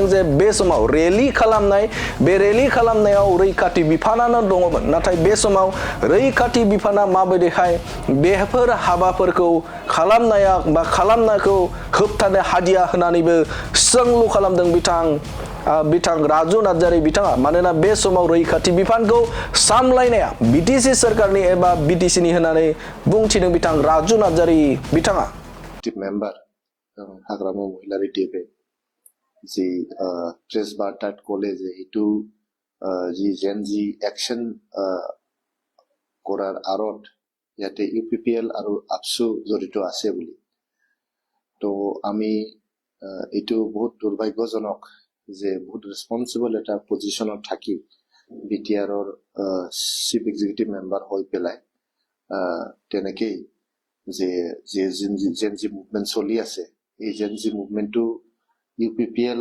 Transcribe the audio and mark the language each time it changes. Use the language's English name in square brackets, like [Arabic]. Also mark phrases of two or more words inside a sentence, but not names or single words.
[Bodo] जे बे समाव रेलि खालामनायाव रैखाथि बिफानानो दङमोन नाथाय बे समाव रैखाथि बिफाना माबायदिहाय बेफोर हाबाफोरखौ खालामनायखौ होबथानो हादिया होननानैबो सोंलु खालामदों बिथां राजु नार्जारि बिथाङा मानोना बे समाव रैखाथि बिफानखौ सामलायनाया बिटिसि सोरखारनि एबा बिटिसिनि होननानै बुंथिदों बिथां राजु नार्जारि बिथाङा [Assamese] मेम्बार हाग्रामा महिलारि টিপে যি প্ৰেছ বাৰ্তাত ক'লে যে এইটো যি [English] GenZ action [Assamese] কৰাৰ আঁৰত ইয়াতে ইউপিপিএল আৰু আপসু জড়িত আছে বুলি তো আমি এইটো বহুত দুৰ্ভাগ্যজনক যে বহুত ৰেছপন্সিবল এটা পজিশ্যনত থাকি বিটিআৰৰ [English] chief executive member [Assamese] হৈ পেলাই তেনেকেই যে [English] GenZ movement [Assamese] চলি আছে এই [English] GenZ movement [Assamese] ইউপিপিএল